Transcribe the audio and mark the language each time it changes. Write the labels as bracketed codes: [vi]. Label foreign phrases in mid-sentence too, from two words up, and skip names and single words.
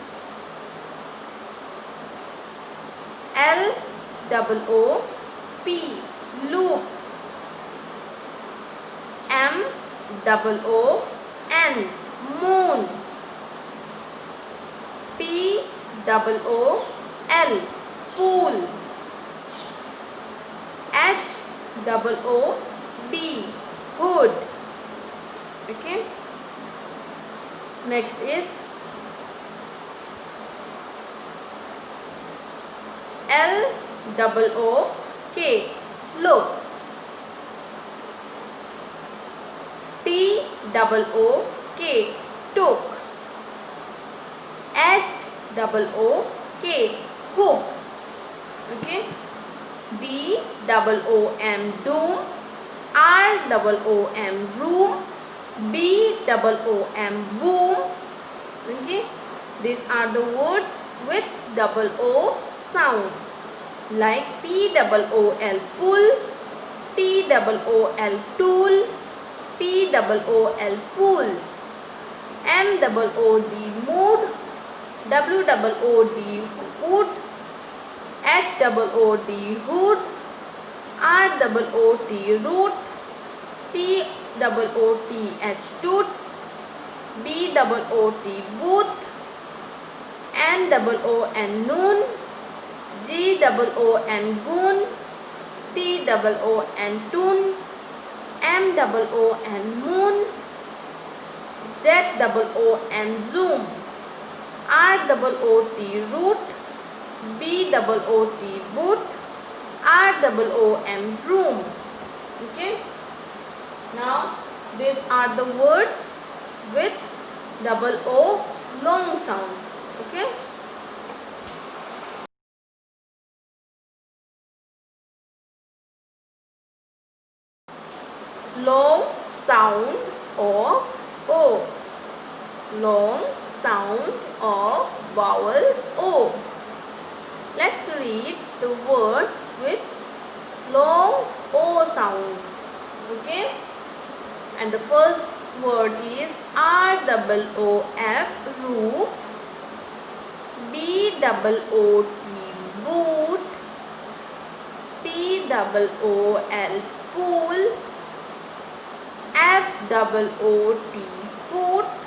[en] L-O-O-P, loop. M-O-O-N, moon. P-O-O-L, pool. H-O-O-D, hood. Okay. Next is L-O-O-K, look. T-O-O-K, took. H-O-O-K, hook. Okay. D-O-O-M, doom. R-O-O-M, room. B-O-O-M, boom. Okay. These are the words with double O sounds, like P-O-O-L, pull. T-O-O-L, tool. P-O-O-L, pool. M-O-O-D, mood. W-O-O-D, wood. H-O-O-D, hood. R-O-O-T, root. T-O-O-T-H, tooth. B-O-O-T, booth. N-O-O-N, noon. G-O-O-N, goon. T-O-O-N, tune. M-O-O-N, moon. Z-O-O-N, zoom. R-O-O-T, root. B-O-O-T, boot. R-O-O-M, room. Okay. Now these are the words with double O long sounds. Okay. Long sound of O. Long sound of vowel O. Let's read the words with long O sound. Okay. And the first word is R-O-O-F, roof. B-O-O-T, boot. P-O-O-L, pool. F-O-O-T, foot.